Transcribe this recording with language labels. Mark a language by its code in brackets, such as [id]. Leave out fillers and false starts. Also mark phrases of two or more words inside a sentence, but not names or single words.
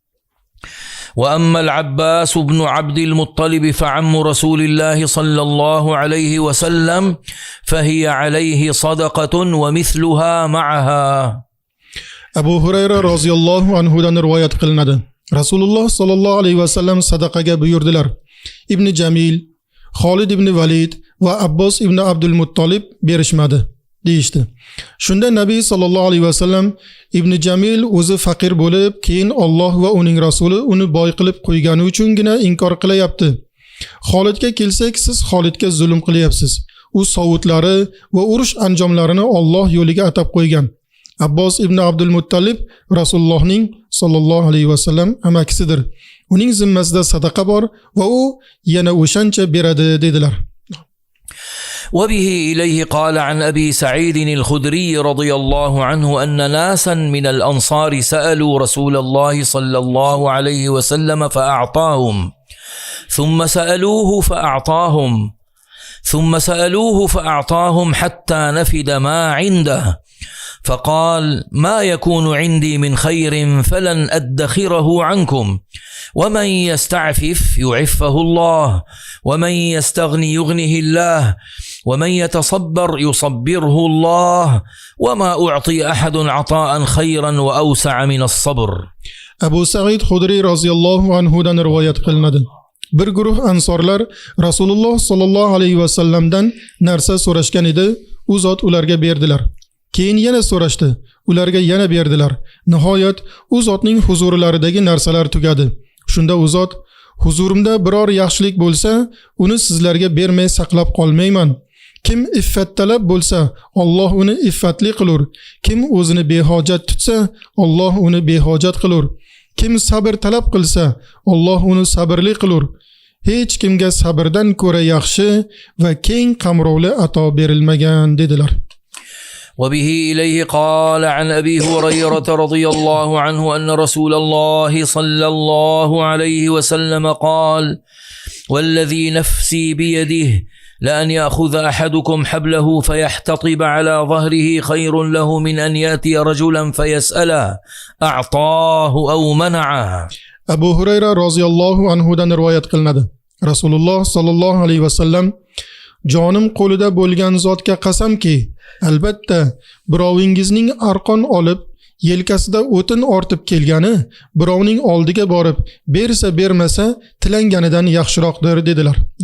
[ar] وأما العباس بن عبد المطلب فعم رسول الله صلى الله عليه وسلم فهي عليه صدقة ومثلها معها. [uz] Abu Hurayra [ar] رضي الله عنه [uz] rivoyat qilinadi. Rasululloh [ar] صلى الله عليه وسلم [uz] sadaqaga buyurdilar. Ibn Jamil, Xolid ibn Valid va Abbos ibn Abdul Muttolib berishmadi deyishdi. Shunda Nabiy [ar] صلى الله عليه وسلم [uz] Ibn Jamil o'zi faqir bo'lib, keyin Alloh va uning rasuli uni boy qilib qo'ygani uchungina inkor qilyapti. Xolidga kelsak, siz Xolidga zulm qilyapsiz. U sovutlari va urush anjomlarini Alloh yo'liga atab qo'ygan. Abbos ibn Abdul Muttolib Rasulullohning [ar] صلى الله عليه وسلم [uz] amakisidir. Uning zimmasida sadaqa bor va u yana o'shancha beradi dedilar. [ar] وبه إليه قال عن أبي سعيد الخدري رضي الله عنه أن ناسا من الأنصار سألوا رسول الله صلى الله عليه وسلم فأعطاهم ثم سألوه فأعطاهم حتى نفد ما عنده فقال ما يكون عندي من خير فلن أدخره عنكم ومن يستعفف يعفه الله ومن يستغني يغنه الله ومن يتصبر يصبره الله وما أعطي أحد عطاء خيرا وأوسع من الصبر. [uz] Abu Sa'id Xudri [ar] رضي الله عنه [uz] rivoyat qilinadi. Bir guruh ansorlar Rasululloh [ar] صلى الله عليه وسلم [uz] narsa so'rashgan edi, u zot ularga berdilar. Keyin yana so'rashdi, ularga yana berdilar. Nihoyat u zotning huzurlaridagi narsalar tugadi. Shunda u zot, huzurimda biror yaxshilik bo'lsa, uni sizlarga bermay saqlab qolmayman. Kim iffat talab bo'lsa, Alloh uni iffatli qilur. Kim o'zini behojat tutsa, Alloh uni behojat qilur. Kim sabr talab qilsa, Alloh uni sabrli qilur. Hech kimga sabrdan ko'ra yaxshi va keng qamrovli ato berilmagan dedilar. [ar] وبه إليه قال عن أبي هريرة رضي الله عنه أن رسول الله صلى الله عليه وسلم قال والذي نفسي بيده لأن يأخذ أحدكم حبله فيحتطب على ظهره خير له من أن يأتي رجلا فيسأله أعطاه أو منعه. [uz] Abu Hurayra [ar] رضي الله عنه [uz] rivoyat qilinadi. Rasululloh [ar] صلى الله عليه وسلم [uz] jonim qo'lida bo'lgan zotga qasamki, albatta birovingizning arqon olib yelkasida o'tin ortib kelgani birovning oldiga borib bersa bermasa tilanganidan yaxshiroqdir dedilar.